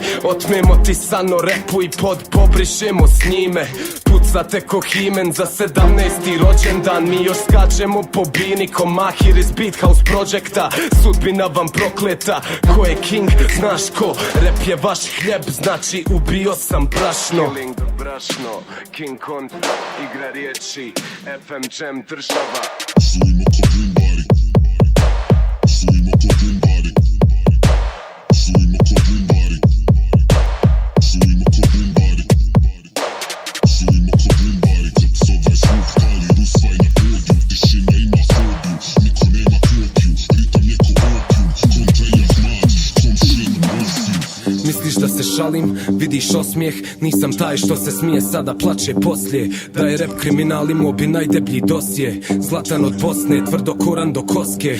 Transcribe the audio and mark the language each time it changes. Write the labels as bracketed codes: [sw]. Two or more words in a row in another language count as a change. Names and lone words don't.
[bs] Otmemo ti sano repu i pod pobrišemo s njime. Pucate ko himen za 17. rođendan. Mi još skačemo po bini ko mahir iz Beat House Projecta. Sudbina vam prokleta, ko je king, znaš ko. Rep je vaš hljeb, znači ubio sam brašno. [en] Killing the [bs] brašno, King Kontra, igra riječi, FM Jam država. Sujmo ko bumbari, sujmo ko bumbari, sujmo ko bumbari, sujmo ko bumbari, sujmo ko bumbari. Klipsova zvuk pali, rusvaj na podiju, tišina ima fobiju, niko nema kopiju, ritam je ko opijum, kontra je ahmad, komšin morfiju. Misliš da se šalim, vidiš osmijeh. Nisam taj što se smije, sada plače poslije. Da je rap kriminal, imao bi najdeblji dosje. Zlatan od Bosne, tvrdo koran do koske.